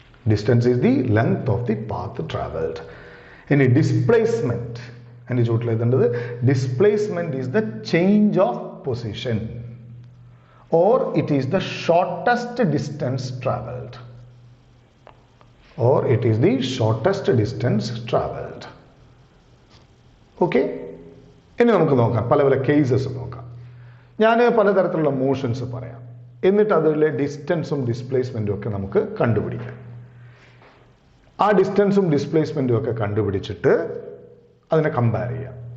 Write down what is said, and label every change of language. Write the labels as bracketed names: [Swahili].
[English] Distance is the length of the path travelled. [Malayalam] ഇനി [English] displacement [Malayalam] അതിൻ്റെ ചുവട്ടിൽ എഴുതേണ്ടത് [English] Displacement is the change of position or it is the shortest distance travelled. Or it is the shortest distance traveled. [Malayalam] Okay, ഇനി നമുക്ക് നോക്കാം, പല പല cases നോക്കാം. ഞാൻ പലതരത്തിലുള്ള മോഷൻസ് പറയാം, എന്നിട്ട് അതിലെ ഡിസ്റ്റൻസും ഡിസ്പ്ലേസ്മെൻറ്റും ഒക്കെ നമുക്ക് കണ്ടുപിടിക്കാം. ആ ഡിസ്റ്റൻസും ഡിസ്പ്ലേസ്മെൻറ്റും ഒക്കെ കണ്ടുപിടിച്ചിട്ട് അതിനെ കമ്പയർ ചെയ്യാം.